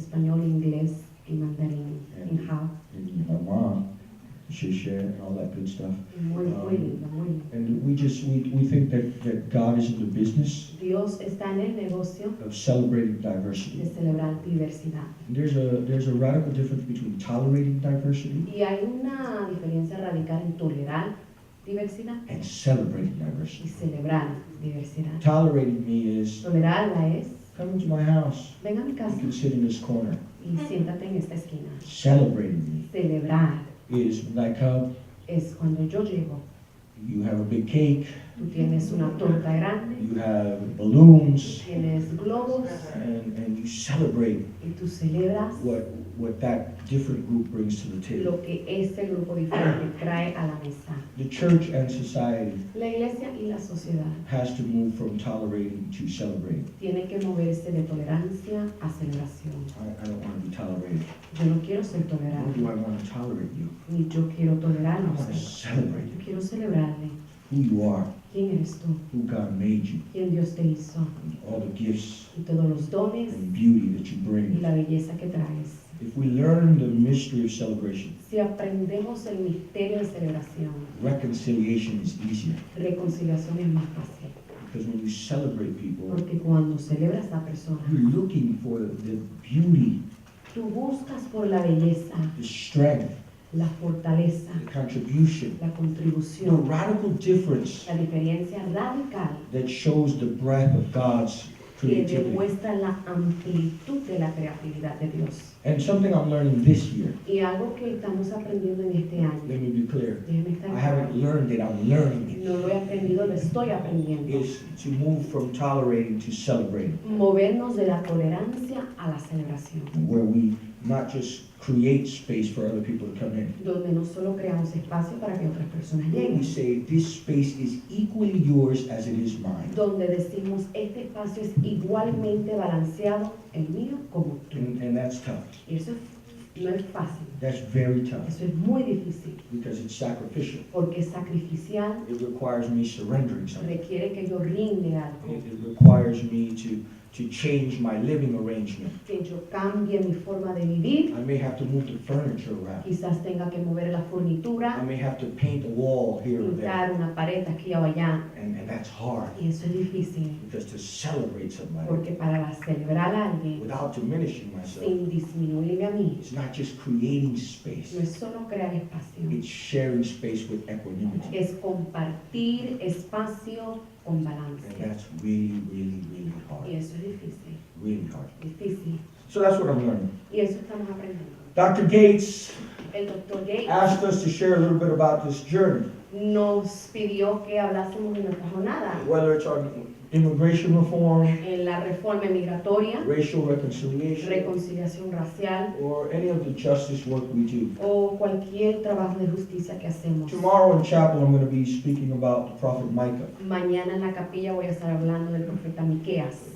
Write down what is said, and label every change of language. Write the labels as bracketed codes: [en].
[es] español, inglés y mandarín. En Hao. [en] And my mom, Shisha, and all that good stuff. [es] Muy lindo, muy lindo. [en] And we think that God is in the business [es] Dios está en el negocio [en] of celebrating [es] de [en] diversity. [es] celebrar diversidad. [en] And there's a radical difference between tolerating diversity [es] Y hay una diferencia radical en tolerar diversidad [en] and celebrating [es] y [en] diversity. [es] celebrar diversidad. [en] Tolerating me is, [es] Tolerarla es, [en] come into my house, [es] ven a mi [en] you [es] casa [en] can sit in this corner. [es] y siéntate en esta esquina. [en] Celebrating [es] Celebrar [en] me is when I come, [es] es cuando yo llego, [en] you have a big cake, [es] tú tienes una torta grande, [en] you have balloons, [es] tienes globos [en] and you celebrate [es] y tú celebras [en] what that different group brings to the table. [es] lo que ese grupo diferente trae a la mesa. [en] The church and society [es] La iglesia y la sociedad [en] has to move from tolerating to celebrating. [es] tienen que moverse de tolerancia a celebración. [en] I don't want to be tolerated. [es] Yo no quiero ser [en] Nor [es] tolerante, [en] do I want to tolerate you. [es] ni yo quiero [en] I [es] tolerarlo a [en] want to [es] usted. [en] celebrate [es] Yo quiero celebrarle [en] who you are, [es] quién eres tú, [en] who God made you, [es] quién Dios te hizo, [en] and all the gifts [es] y todos los dones [en] and beauty that you [es] y [en] bring. [es] la belleza que traes. [en] If we learn the mystery of celebration, [es] Si aprendemos el misterio de celebración, [en] reconciliation is easier. [es] reconciliación es más fácil. [en] Because when you celebrate people, [es] Porque cuando celebras a persona, [en] you're looking for the beauty, [es] tú buscas por la belleza, [en] the strength, [es] la fortaleza, [en] the contribution, [es] la [en] the [es] contribución, [en] radical difference [es] la diferencia radical [en] that shows the breadth of God's [es] que [en] creativity. [es] demuestra la amplitud de la creatividad de Dios. [en] And something I'm learning this year, [es] Y algo que estamos aprendiendo en este año, [en] let me be clear, [es] déjeme estar [en] I [es] claro, [en] haven't learned it, I'm learning it, [es] no lo he aprendido, lo estoy aprendiendo. [en] is to move from tolerating to celebrating, [es] Movernos de la tolerancia a la celebración, [en] where we not just create space for other people to come in. [es] donde no solo creamos espacio para que otras personas [en] We [es] lleguen, [en] say this space is equally yours as it is mine. [es] donde decimos este espacio es igualmente balanceado el mío como tú. [en] And that's tough. [es] Y eso no es fácil, [en] That's very tough [es] eso es muy difícil, [en] because it's sacrificial. [es] porque es sacrificial, [en] It requires me surrendering something. [es] requiere que yo rinde algo, [en] It requires me to change my living arrangement. [es] que yo cambie mi forma de vivir, [en] I may have to move the furniture around. [es] quizás tenga que mover la [en] I [es] fornitura, [en] may have to paint a wall here or there. [es] pintar una pared aquí o allá, [en] And that's hard [es] y eso es difícil, [en] because to celebrate somebody [es] porque para celebrar a alguien, [en] without diminishing myself, [es] sin disminuirme a mí, [en] it's not just creating [es] no [en] space, [es] es solo crear espacio, [en] it's sharing space with equanimity. [es] es compartir espacio con [en] And [es] balance. [en] that's really, really, really [es] Y [en] hard. [es] eso es difícil, [en] Really hard. [es] difícil. [en] So that's what I'm learning. [es] Y eso estamos aprendiendo. [en] Dr. Gates [es] El doctor Gates [en] asked us to share a little bit about this journey, [es] nos pidió que hablásemos de nuestra jornada [en] whether it's on immigration reform, [es] en la reforma migratoria, [en] racial reconciliation, [es] reconciliación racial [en] or any of the justice work we do. [es] o cualquier trabajo de justicia que hacemos. [en] Tomorrow in chapel, I'm going to be speaking about the prophet Micah. [es] Mañana en la capilla voy a estar hablando del profeta Miqueas,